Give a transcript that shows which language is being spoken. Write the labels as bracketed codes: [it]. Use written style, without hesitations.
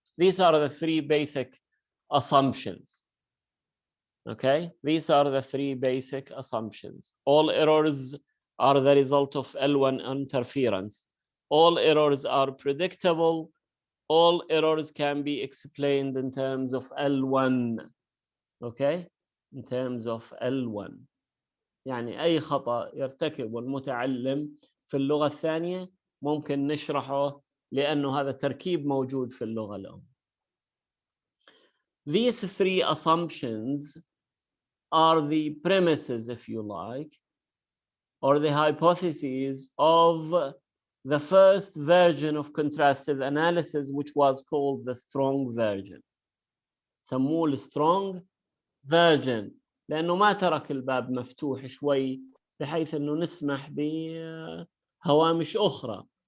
[en] These are the 3 basic assumptions. Okay, these are the 3 basic assumptions. All errors are the result of L1 interference. All errors are predictable. All errors can be explained in terms of L1. Okay, in terms of L1. [ar] يعني أي خطأ يرتكبه المتعلم في اللغة الثانية ممكن نشرحه لأنه هذا تركيب موجود في اللغة الأم. [en] These 3 assumptions are the premises, if you like, or the hypotheses of the first version of contrastive analysis, which was called the strong version. [ar] سموه السترونج version لأنه ما ترك الباب مفتوح شوي بحيث أنه نسمح بهوامش أخرى.